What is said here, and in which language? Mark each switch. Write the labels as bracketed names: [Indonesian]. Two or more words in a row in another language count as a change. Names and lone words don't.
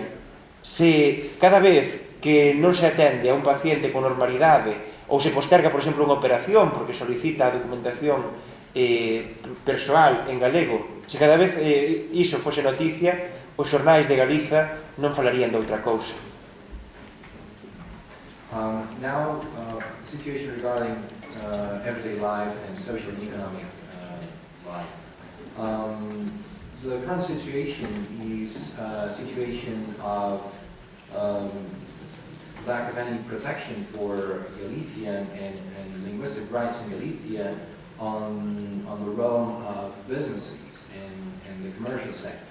[Galician] Se cada vez que non se atende a un paciente con normalidade ou se posterga, por exemplo, unha operación porque solicita a documentación persoal en galego, se cada vez iso fose noticia, os xornais de Galiza non falarían de outra cousa. [English] Now, situation regarding everyday life and social and economic life. The current situation is a situation of lack of any protection for Galician and linguistic rights in Galicia on the realm of businesses and the commercial sector.